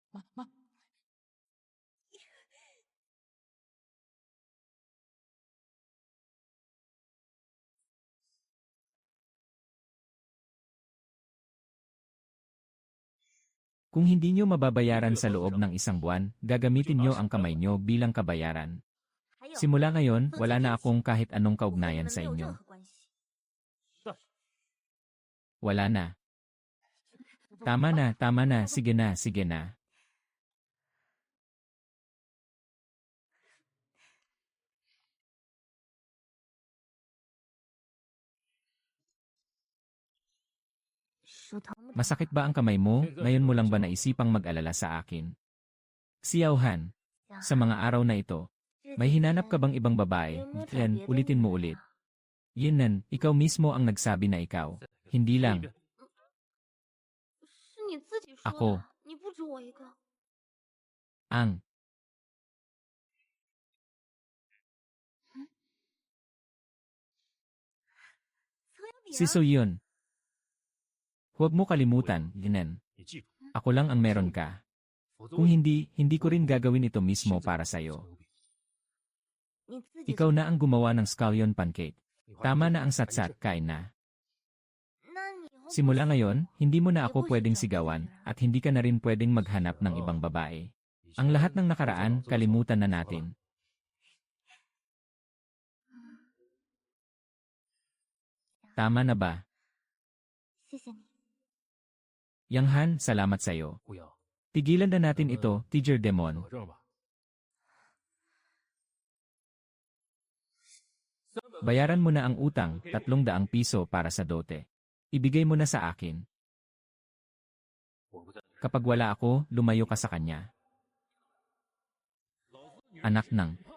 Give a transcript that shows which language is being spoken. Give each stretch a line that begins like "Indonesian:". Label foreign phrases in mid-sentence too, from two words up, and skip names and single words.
Filipino: Kung hindi nyo mababayaran sa loob ng 1 buwan, gagamitin nyo ang kamay nyo bilang kabayaran.
Chinese: 还有
Filipino: Simula ngayon, wala na akong kahit anong kaugnayan
Chinese: 我们
Filipino: sa
Chinese: 没有任
Filipino: inyo.
Chinese: 何关系
Filipino: Wala na. Tama na, sige na, sige na. Masakit ba ang kamay mo? Ngayon mo lang ba naisipang mag-alala sa akin? Xiaohan, sa mga araw na ito, may hinanap ka bang ibang babae? Yen, ulitin mo ulit. Yinan, ikaw mismo ang nagsabi na ikaw. Hindi lang.
Chinese: 是你自己说
Filipino: Ako.
Chinese: 的，你不止我一个。
Filipino: Ang. Si Soyun. Huwag mo kalimutan, Yinan.
Chinese: 你记住，
Filipino: Ako lang ang meron ka.
Chinese: 否则
Filipino: Kung hindi, hindi ko rin gagawin ito mismo para sa'yo.
Chinese: 你自己
Filipino: Ikaw na ang gumawa ng scallion pancake.
Chinese: 你花
Filipino: Tama
Chinese: 钱
Filipino: na ang
Chinese: 买一
Filipino: satsat,
Chinese: 阵
Filipino: kain na.
Chinese: 那你以后
Filipino: Simula ngayon, hindi mo na ako pwedeng sigawan at hindi ka na rin pwedeng maghanap ng ibang babae.
Chinese: 你
Filipino: Ang
Chinese: 现在
Filipino: lahat ng
Chinese: 走
Filipino: nakaraan,
Chinese: 走走
Filipino: kalimutan na
Chinese: 好了
Filipino: natin. Tama na ba?
Chinese: 谢谢你。
Filipino: Yang Han, salamat sa'yo.
Chinese: 不要，
Filipino: Tigilan na natin ito, Teacher
Chinese: 走
Filipino: Demon.
Chinese: 个证吧。
Filipino: Bayaran mo na ang utang, 300 piso para sa dote. Ibigay mo na sa akin.
Chinese: 我不在，
Filipino: Kapag wala ako, lumayo ka sa kanya. Anak ng.